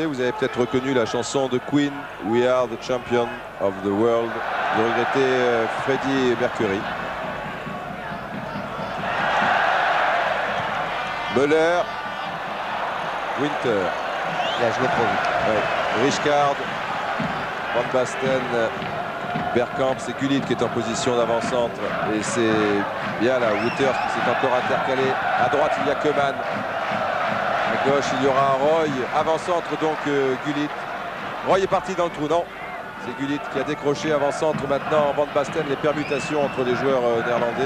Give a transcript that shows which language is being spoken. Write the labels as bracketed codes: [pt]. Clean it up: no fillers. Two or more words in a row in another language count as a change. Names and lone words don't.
[fr] Vous avez peut-être reconnu la chanson de Queen, We Are the Champion of the World, de regretter Freddie Mercury. Müller. Winter. Il a joué trop vite. Ouais. Rijkaard. Van Basten. Bergkamp, c'est Gullit qui est en position d'avant-centre. Et c'est bien là, Wouters qui s'est encore intercalé. À droite, il y a Koeman. À gauche, il y aura Roy. Avant-centre, donc Gullit. Roy est parti dans le trou, non. C'est Gullit qui a décroché avant-centre maintenant. Van Basten, les permutations entre les joueurs néerlandais.